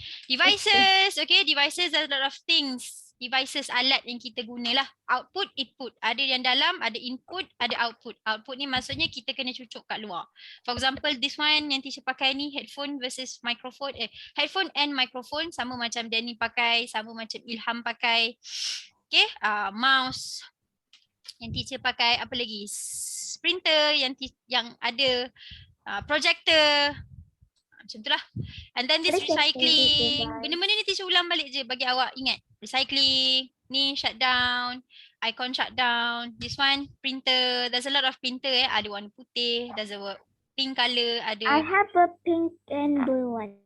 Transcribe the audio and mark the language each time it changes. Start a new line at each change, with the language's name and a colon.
English: Devices, okay, devices are a lot of things.
Malay: Devices, alat yang kita gunalah. Output, input. Ada yang dalam, ada input, ada output. Output ni maksudnya kita kena cucuk kat luar.
English: For example, this one
Malay: yang teacher pakai ni, headphone versus microphone. Headphone and microphone sama macam Danny pakai, sama macam Ilham pakai. Okay, mouse. Yang teacher pakai apa lagi? Printer yang ada projector. Macam tu lah.
English: And then this recycling.
Malay: Benda-benda ni teacher ulang balik je bagi awak ingat. Recycling. Ni shutdown. Icon shutdown.
English: This one printer. There's a lot of printer
Malay: Ada warna putih.
English: There's a pink color.
Malay: Ada
English: I have a pink and blue one.